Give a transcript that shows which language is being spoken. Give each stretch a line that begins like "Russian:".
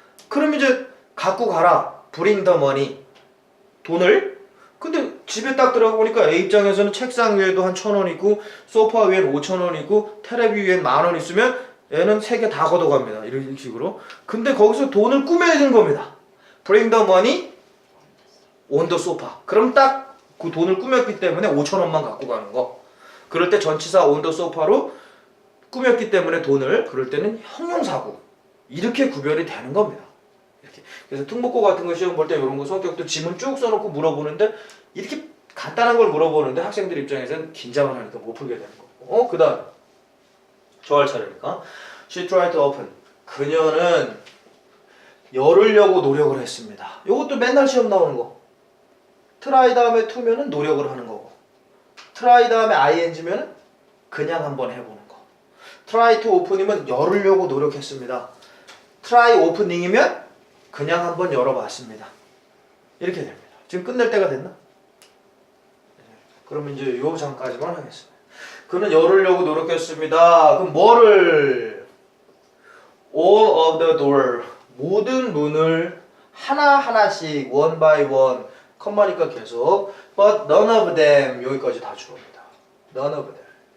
Korean: 그럼 이제 갖고 가라.
English: bring the money.
Korean: 돈을. 근데 집에 딱 들어가 보니까 애 입장에서는 책상 위에도 한 1,000원 있고 소파 위엔 5,000원 있고 테레비 위엔 10,000원 있으면 애는 3개 다 걷어갑니다. 이런 식으로. 근데 거기서 돈을 꾸며야 되는 겁니다.
English: bring the money on the sofa.
Korean: 그럼 딱 그 돈을 꾸몄기 때문에 5,000원만 갖고 가는 거. 그럴 때 전치사
English: on the sofa
Korean: 로 꾸몄기 때문에 돈을 그럴 때는 형용사구. 이렇게 구별이 되는 겁니다. 이렇게. 그래서 특목고 같은 거 시험 볼 때 이런 거 성격도 지문 쭉 써놓고 물어보는데 이렇게 간단한 걸 물어보는데 학생들 입장에서는 긴장을 하니까 못 풀게 되는 거고. 그 다음 저 할 차례니까
English: She tried to open.
Korean: 그녀는 열으려고 노력을 했습니다. 이것도 맨날 시험 나오는 거. try 다음에 to면은 노력을 하는 거고 try 다음에 ing면은 그냥 한번 해보는 거.
English: try to open
Korean: 이면 열으려고 노력했습니다.
English: try opening
Korean: 이면 그냥 한번 열어봤습니다. 이렇게 됩니다. 지금 끝낼 때가 됐나? 그러면 이제 요 장까지만 하겠습니다. 그는 열으려고 노력했습니다. 그럼 뭐를?
English: All of the door.
Korean: 모든 문을 하나하나씩
English: one by one
Korean: 컴마니까 계속
English: but none of them
Korean: 여기까지 다 주어입니다. none of them.